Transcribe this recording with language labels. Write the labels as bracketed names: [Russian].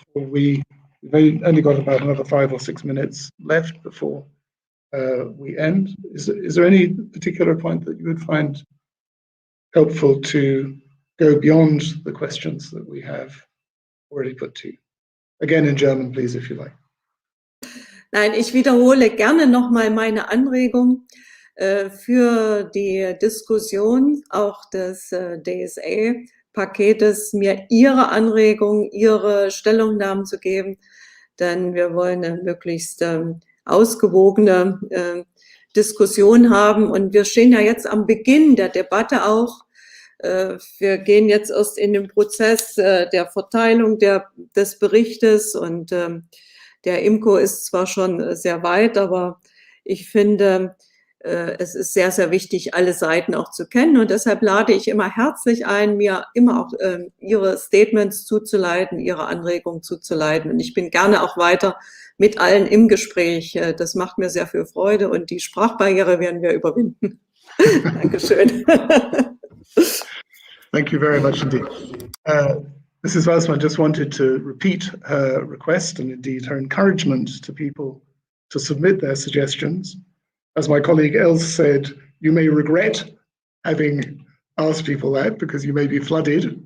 [English] We've only got about another 5 or 6 minutes left before we end. Is there any particular point that you would find helpful to go beyond the questions that we have already put to you? Again in German, please, if you like. [German] Nein, ich wiederhole gerne nochmal meine Anregung für die Diskussion auch des DSA-Paketes, mir Ihre Anregungen, Ihre Stellungnahmen zu geben, denn wir wollen eine möglichst ausgewogene Diskussion haben. Und wir stehen ja jetzt am Beginn der Debatte auch. Wir gehen jetzt erst in den Prozess der Verteilung des Berichtes, und der IMCO ist zwar schon sehr weit, aber ich finde, es ist sehr, sehr wichtig, alle Seiten auch zu kennen, und deshalb lade ich immer herzlich ein, mir immer auch Ihre Statements zuzuleiten, Ihre Anregungen zuzuleiten, und ich bin gerne auch weiter mit allen im Gespräch. Das macht mir sehr viel Freude, und die Sprachbarriere werden wir überwinden. Dankeschön. [English] Thank you very much indeed. Mrs. Walsmann just wanted to repeat her request and indeed her encouragement to people to submit their suggestions. As my colleague Els said, you may regret having asked people that because you may be flooded.